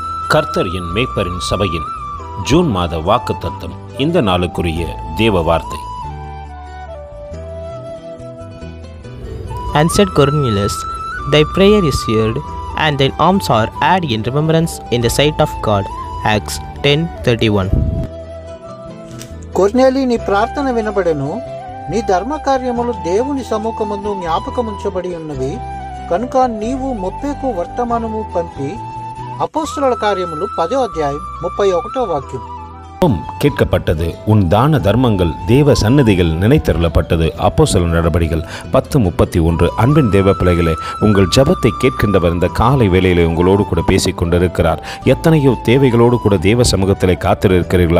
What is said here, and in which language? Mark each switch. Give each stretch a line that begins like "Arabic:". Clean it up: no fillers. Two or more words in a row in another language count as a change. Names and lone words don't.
Tamil: கர்த்தர் என் மேய்ப்பரின் சபையின் ஜூன் மாத வாக்குத்தத்தம். இந்த நாளுக்குரிய தேவ வார்த்தை.
English: Answered Cornelius, thy prayer is heard, and thine alms are added in remembrance in the sight of God. Acts 10:31.
Telugu: కొర్నేలి, నీ ప్రార్థన వినబడెను, నీ ధర్మకార్యములు దేవుని సముఖమందు జ్ఞాపకముంచబడి ఉన్నవి కనుక నీవు మొప్పేకు వర్తమానము పంపి.
Tamil: அப்போஸ்தலர் కార్యములు 10వ అధ్యాయం 31వ వాక్యం. கேட்கப்பட்டது. உன் தான தர்மங்கள் தேவ சன்னதிகள் நினைத்தருளப்பட்டது. அப்போஸ்தலர் நடபடிகள் 10:31. அன்பின் தேவ பிள்ளைகளே, உங்கள் ஜபத்தை கேட்கின்றவர் இந்த காலை வேளையிலே உங்களோடு கூட பேசிக் கொண்டிருக்கிறார். எத்தனையோ தேவைகளோடு கூட தேவ சமூகத்திலே காத்திருக்கிறீர்களா?